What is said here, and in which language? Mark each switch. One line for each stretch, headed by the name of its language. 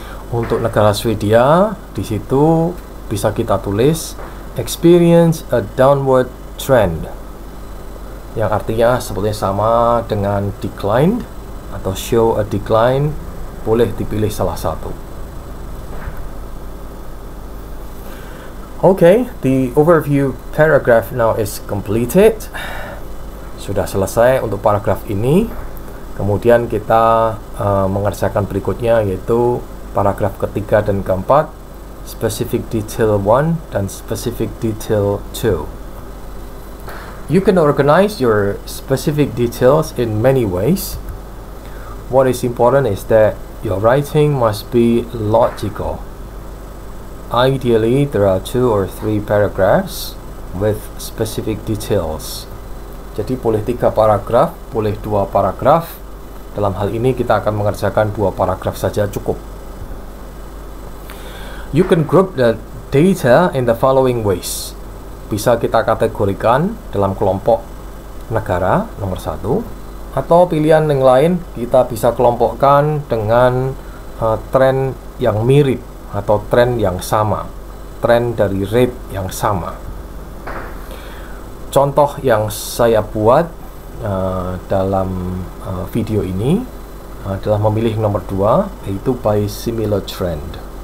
Indonesian: Untuk negara Swedia, di situ bisa kita tulis
English: experience a downward trend,
Indonesian: yang artinya sebetulnya sama dengan declined atau
English: show a decline.
Indonesian: Boleh dipilih salah satu.
English: Okay, the overview paragraph now is completed.
Indonesian: Sudah selesai untuk paragraf ini. Kemudian kita mengerjakan berikutnya, yaitu paragraf ketiga dan keempat, specific detail 1 dan specific detail 2.
English: You can organize your specific details in many ways. What is important is that your writing must be logical. Ideally, there are 2 or 3 paragraphs with specific details.
Indonesian: Jadi boleh 3 paragraf, boleh 2 paragraf. Dalam hal ini kita akan mengerjakan 2 paragraf saja cukup.
English: You can group the data in the following ways.
Indonesian: Bisa kita kategorikan dalam kelompok negara nomor 1. Atau pilihan yang lain, kita bisa kelompokkan dengan tren yang mirip atau tren yang sama, tren dari rate yang sama. Contoh yang saya buat dalam video ini adalah memilih nomor 2, yaitu
English: by similar trend.